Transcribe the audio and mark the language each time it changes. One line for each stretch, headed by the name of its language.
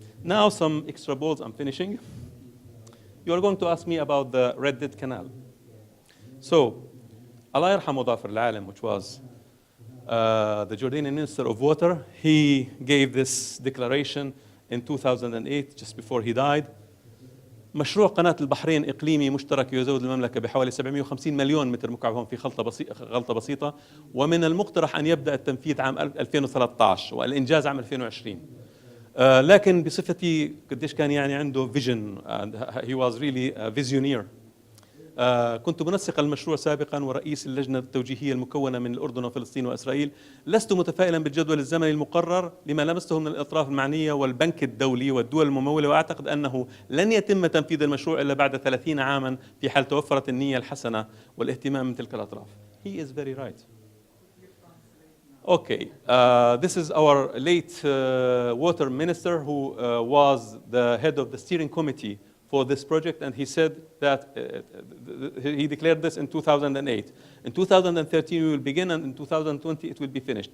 English: Now some extra balls, I'm finishing. You are going to ask me about the Red Dead Canal. So, Allah yarhamu Dhafir al-Alam, which was the Jordanian Minister of Water, he gave this declaration in 2008, just before he died.
Arabic: مشروع قناة البحرين إقليمي مشترك يزود المملكة بحوالي 750 مليون متر مكعب هون في غلطة بسيطة ومن المقترح أن يبدأ التنفيذ عام 2013 والإنجاز عام 2020 لكن بصفتي قديش كان يعني عنده
English: vision and he was really a visioneer.
Arabic: كنت منسق المشروع سابقا ورئيس اللجنة التوجيهية المكونة من الأردن وفلسطين وإسرائيل. لست متفائلا بالجدول الزمني المقرر لما لمسته من الأطراف المعنية والبنك الدولي والدول الممولة، وأعتقد أنه لن يتم تنفيذ المشروع إلا بعد 30 عاما في حال توفرت النية الحسنة والاهتمام من تلك الأطراف.
English: He is very right. Okay, this is our late water minister who was the head of the steering committee for this project, and he said that he declared this in 2008. In 2013 we will begin, and in 2020 it will be finished.